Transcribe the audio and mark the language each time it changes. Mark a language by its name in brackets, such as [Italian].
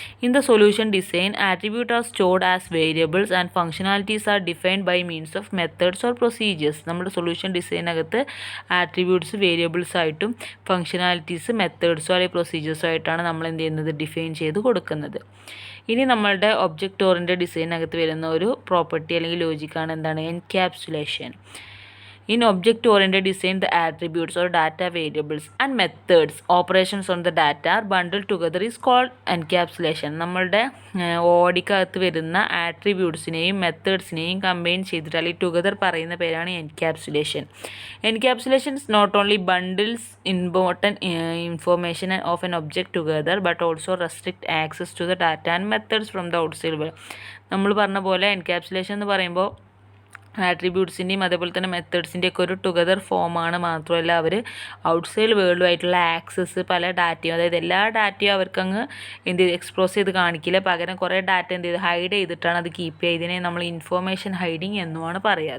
[English] In the solution design attribute are stored as variables and functionalities are defined by means of methods or procedures. [Malayalam] നമ്മുടെ solution ഡിസൈനകത്ത് attributes variables ആയിട്ടും functionalities മെത്തേഡ്സോ അല്ലെങ്കിൽ പ്രൊസീജിയേഴ്സോ ആയിട്ടാണ് നമ്മൾ എന്ത് ചെയ്യുന്നത്, define ചെയ്ത് കൊടുക്കുന്നത്. ഇനി നമ്മളുടെ ഒബ്ജക്റ്റ് ഓറിയൻറ്റഡ് ഡിസൈനകത്ത് വരുന്ന ഒരു പ്രോപ്പർട്ടി അല്ലെങ്കിൽ ലോജിക്കാണ് എന്താണ്, encapsulation. [English] In object-oriented design, the attributes or data variables and methods operations on the data are bundled together is called encapsulation. [Malayalam] നമ്മളുടെ ഓടിക്കകത്ത് വരുന്ന ആട്രിബ്യൂട്ട്സിനെയും മെത്തേഡ്സിനെയും കമ്പൈൻ ചെയ്തിട്ട് അല്ലെങ്കിൽ ടുഗദർ പറയുന്ന പേരാണ് encapsulation. [English] Encapsulation is not only bundles important information of an object together but also restrict access to the data and methods from the outside world. [Malayalam] നമ്മൾ പറഞ്ഞ പോലെ encapsulation എന്ന് പറയുമ്പോൾ ആട്രിബ്യൂട്ട്സിൻ്റെയും അതേപോലെ തന്നെ മെത്തേഡ്സിൻ്റെയൊക്കെ ഒരു ടുഗദർ ഫോമാണ്. മാത്രമല്ല അവർ ഔട്ട്സൈഡ് വേൾഡുമായിട്ടുള്ള ആക്സസ് പല ഡാറ്റയും, അതായത് എല്ലാ ഡാറ്റയും അവർക്കങ്ങ് എന്ത് ചെയ്ത് എക്സ്പ്ലോസ് ചെയ്ത് കാണിക്കില്ല. പകരം കുറേ ഡാറ്റ എന്ത് ചെയ്ത് ഹൈഡ് ചെയ്തിട്ടാണ് അത് കീപ്പ് ചെയ്യുക. ഇതിനെ നമ്മൾ ഇൻഫോർമേഷൻ ഹൈഡിങ് എന്നുമാണ് പറയുക.